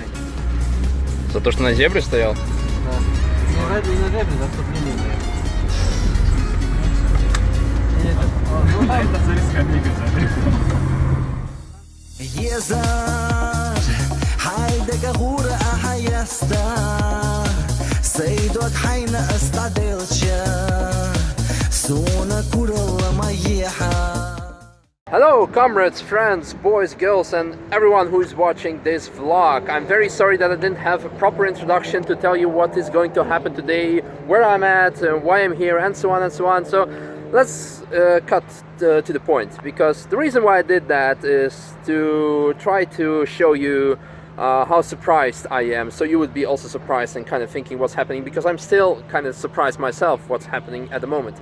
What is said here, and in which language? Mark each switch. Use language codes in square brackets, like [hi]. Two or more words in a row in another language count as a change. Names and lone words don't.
[ru] За то, что на зебре стоял? Да. Не на зебре, за вступление. Ну, это зависка يزار حيدك غورة أحيستا سيدوك حين استعدلتشا سونا كورلا ميحا. [en] Hello comrades, friends, boys, girls and everyone who is watching this vlog. I'm very sorry that I didn't have a proper introduction to tell you what is going to happen today, where I'm at, why I'm here and so on and so on. So let's cut to the point, because the reason why I did that is to try to show you how surprised I am, so you would be also surprised and kind of thinking what's happening, because I'm still kind of surprised myself what's happening at the moment.